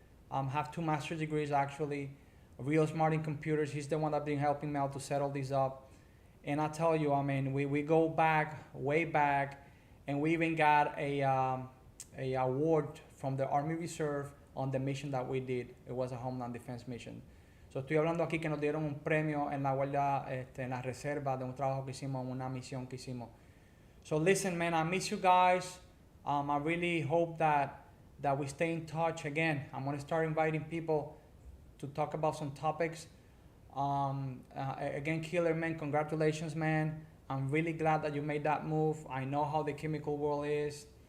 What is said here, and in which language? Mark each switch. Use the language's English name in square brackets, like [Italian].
[English] Have 2 master's degrees actually, real smart in computers. He's the one that's been helping me out to settle these up. And I tell you, I mean, we go back, way back, and we even got a award from the Army Reserve on the mission that we did. It was a Homeland Defense mission. [Spanish] So estoy hablando aquí que nos dieron un premio en la Guardia, en la Reserva de un trabajo que hicimos, una misión que hicimos. [English] So listen, man, I miss you guys. I really hope that we stay in touch again. I'm gonna start inviting people to talk about some topics. Again, Killer, man, congratulations, man. I'm really glad that you made that move. I know how the chemical world is.